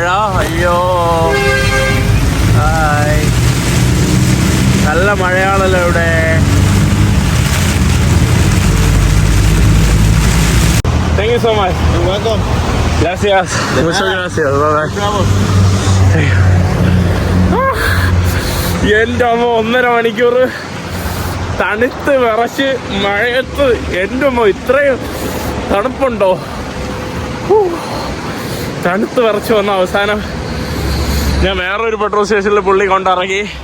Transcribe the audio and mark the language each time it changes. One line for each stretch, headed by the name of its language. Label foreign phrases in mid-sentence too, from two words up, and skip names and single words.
Malayalam: അയ്യോ, ഹായ്. നല്ല മഴയാണല്ലോ ഇവിടെ.
English: Thank you so much. You're welcome.
Spanish: Gracias. Muchas gracias.
English: Bye bye.
Malayalam: എൻ്റെ അമ്മ 1.5 മണിക്കൂർ തണുത്ത് വിറച്ച് മഴയത്ത്. എൻ്റെ അമ്മ ഇത്രയും തണുപ്പുണ്ടോ? തണുത്ത് വിറച്ച് വന്ന അവസാനം ഞാൻ വേറൊരു പെട്രോൾ സ്റ്റേഷനിൽ പുള്ളി കൊണ്ടിറങ്ങി.